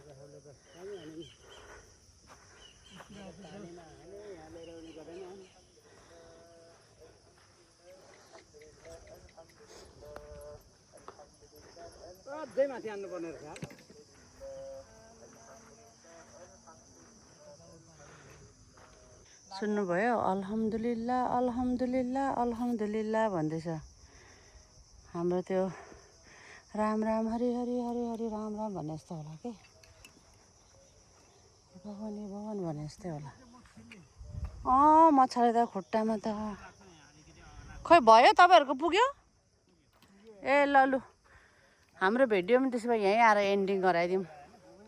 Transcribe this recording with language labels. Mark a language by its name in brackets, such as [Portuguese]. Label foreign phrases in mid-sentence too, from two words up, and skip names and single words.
[Nepali] अझै माथि हान्नुपर्ने रहेछ। सुन्नुभयो? [Arabic] الحمد لله الحمد لله الحمد لله भन्दैछ। [Nepali] हाम्रो त्यो राम राम हरि हरि हरि हरि राम राम भन्ने जस्तो होला के। भगवान भने जस्तै होला। मच्छरले त खुट्टामा त खोइ भयो। तपाईँहरूको पुग्यो? ए ल लु हाम्रो भिडियो पनि त्यसो भए यहीँ आएर एन्डिङ गराइदिउँ ल।